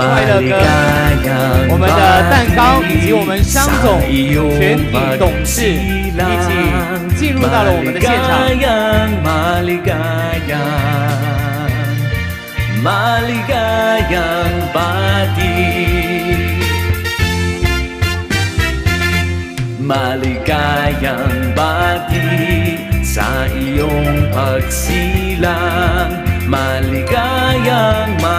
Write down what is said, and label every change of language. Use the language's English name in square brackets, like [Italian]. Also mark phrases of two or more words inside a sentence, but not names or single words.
[Chinese] 乐歌，我们的蛋糕以及我们商总全体董事一起进入到了我们的现场。 [Filipino] Maligayang bati Maligayang bati sa iyong pagsilang Maligayang